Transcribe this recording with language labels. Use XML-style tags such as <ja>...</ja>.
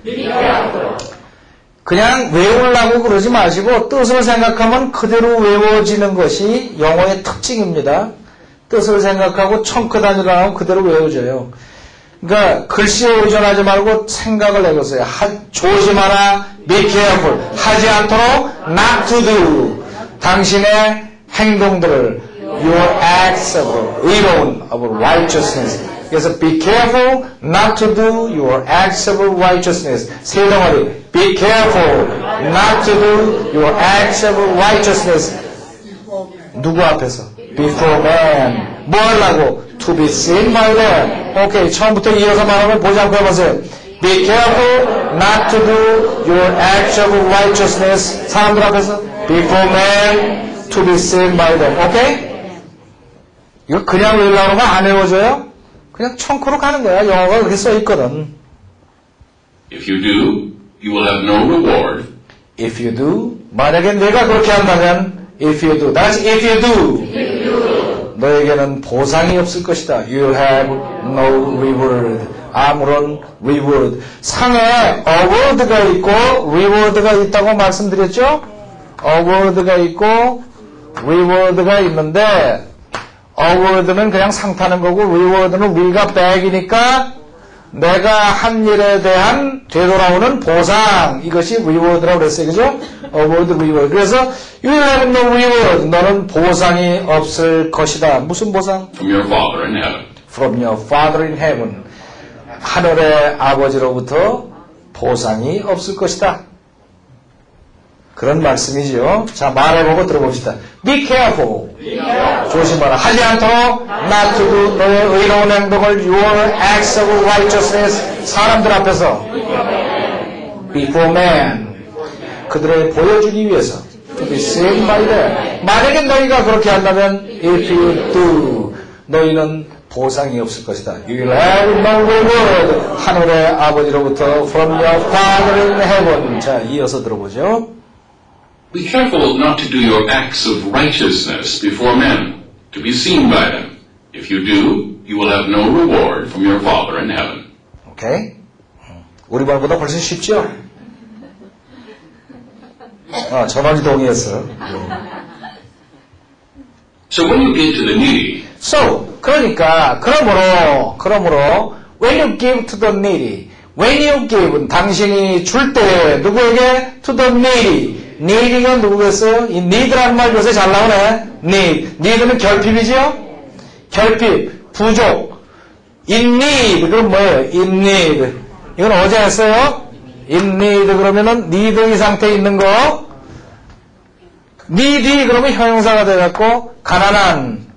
<en>Be careful.</en> <ko>그냥 외우려고 그러지 마시고 뜻을 생각하면 그대로 외워지는 것이 영어의 특징입니다. 뜻을 생각하고 청크 단위로 하면 그대로 외워져요. 그러니까 글씨에 의존하지 말고 생각을 해보세요. 조심하라,</ko> <en>be careful.</en> <ko>하지 않도록</ko> <en>not to do.</en> <ko>당신의 행동들을</ko> <en>your acts of</en> <ko>의로운</ko> <en>of righteousness.</en> <ko>그래서</ko> <en>be careful not to do your acts of righteousness.</en> <ko>세 덩어리.</ko> <en>Be careful not to do your acts of righteousness.</en> <ko>누구 앞에서?</ko> <en>Before men.</en> <ko>뭐 하려고?</ko> <en>To be seen by them. 오케이.</en> <ko>처음부터 이어서 말하면 보지 않고 해보세요.</ko> <en>Be careful not to do your acts of righteousness.</en> <ko>사람들 앞에서</ko> <en>Before men to be seen by them. 오케이?</en> <ko>이거 그냥 외우려고 하면 안 외워져요? 그냥 청크로 가는 거야. 영어가 그렇게 써 있거든.</ko> <en>If you do, you will have no reward. If you do.</en> <ko>만약에 내가 그렇게 한다면</ko> <en>If you do.</en> <ko>다시</ko> <en>if you do.</en> <ko>너에게는 보상이 없을 것이다.</ko> <en>You'll have no reward.</en> <ko>아무런</ko> <en>reward.</en> <ko>상에 award가 있고 reward가 있다고 말씀드렸죠? award가 있고 reward가 있는데 award는 그냥 상 타는 거고 reward는 will과 back이니까 내가 한 일에 대한 되돌아오는 보상 이것이 reward라고 그랬어요. 그죠? award, reward. 그래서</ko> <en>you have no reward.</en> <ko>너는 보상이 없을 것이다. 무슨 보상?</ko> <en>From your Father in heaven. From your Father in heaven.</en> <ko>하늘의 아버지로부터 보상이 없을 것이다. 그런 말씀이죠. 자, 말해보고 들어봅시다.</ko> <en>Be careful.</en> <ko>조심하라. 하지 않도록</ko> <en>not to do</en> <ko>너의 의로운 행동을</ko> <en>your acts of righteousness</en> <ko>사람들 앞에서</ko> <en>before man</en> <ko>그들의 보여주기 위해서</ko> <en>to be seen by them.</en> <ko>만약에 너희가 그렇게 한다면</ko> <en>if you do</en> <ko>너희는 보상이 없을 것이다.</ko> <en>You will have no reward</en> <ko>하늘의 아버지로부터</ko> <en>from your Father in heaven.</en> <ko>자, 이어서 들어보죠.</ko> <en>Be careful not to do your acts of righteousness before men, to be seen by them. If you do, you will have no reward from your Father in heaven.</en> <ko>오케이? 우리 말보다 훨씬 쉽죠? 전원이 동의했어.</ko> <en>So when you give to the needy, So,</en> <ko>그러니까, 그러므로,</ko> <en>when you give to the needy, when you give,</en> <ko>당신이 줄 때, 누구에게?</ko> <en>To the needy.</en> <ko>need가 누구겠어요? 이 need라는 말 요새 잘 나오네. need는 결핍이죠? 결핍, 부족.</ko> <en>in need,</en> <ko>그건 뭐예요?</ko> <en>in need.</en> <ko>이건 어제 했어요? in need, 그러면은 need 이 상태에 있는 거. needy, 그러면 형용사가 돼갖고, 가난한.</ko>